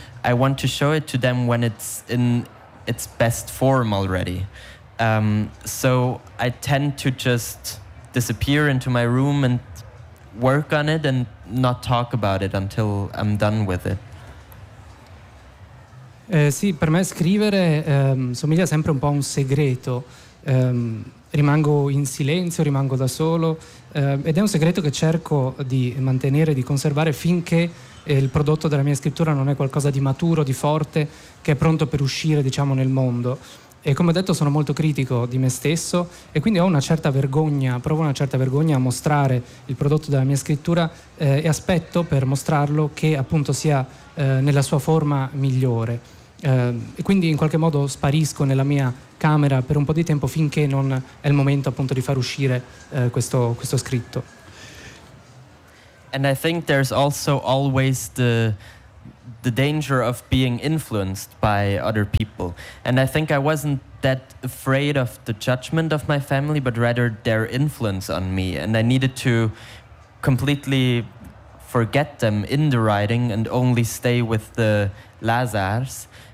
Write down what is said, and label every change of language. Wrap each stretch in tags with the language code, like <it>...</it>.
<en>I want to show it to them when it's in its best form already. So I tend to just disappear into my room and work on it and not talk about it until I'm done with it.</en> <it>Sì, per me scrivere somiglia sempre un po' a un segreto. Rimango in silenzio, rimango da solo, ed è un segreto che cerco di mantenere, di conservare finché il prodotto della mia scrittura non è qualcosa di maturo, di forte, che è pronto per uscire, diciamo, nel mondo. E come ho detto, sono molto critico di me stesso e quindi ho una certa vergogna, provo una certa vergogna a mostrare il prodotto della mia scrittura e aspetto per mostrarlo che appunto sia nella sua forma migliore. E quindi in qualche modo sparisco nella mia camera per un po' di tempo finché non è il momento appunto di far uscire questo scritto.</it> <en>And I think there's also always the danger of being influenced by other people. And I think I wasn't that afraid of the judgment of my family, but rather their influence on me. And I needed to completely forget them in the writing and only stay with the Lazars.</en>